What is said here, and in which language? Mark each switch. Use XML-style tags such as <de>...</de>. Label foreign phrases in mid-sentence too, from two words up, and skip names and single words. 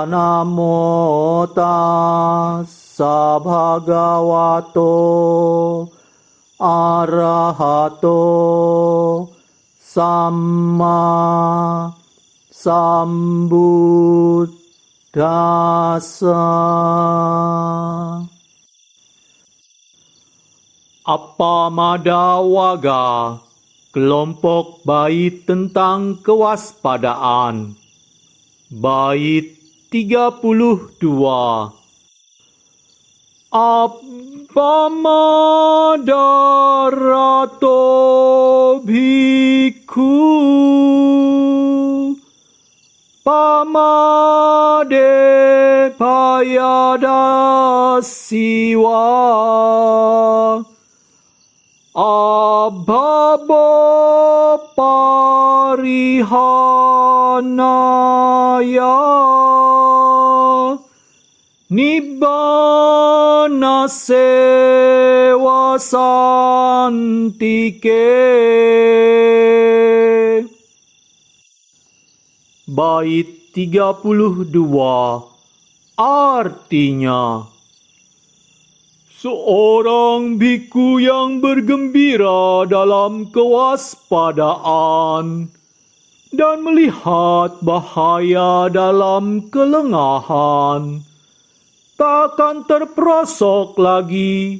<pi>Namo tassa bhagavato arahato samma sambuddhassa. Appamadawaga,</pi> <id>kelompok bait tentang kewaspadaan. Bait 32.</id> <pi>Appamadarato bhikkhu pamade payadasiwa abhabo parihanaya nibbana sewa santike.</pi> <id>Bait 32 artinya, seorang biku yang bergembira dalam kewaspadaan dan melihat bahaya dalam kelengahan, takkan terperosok lagi.</id>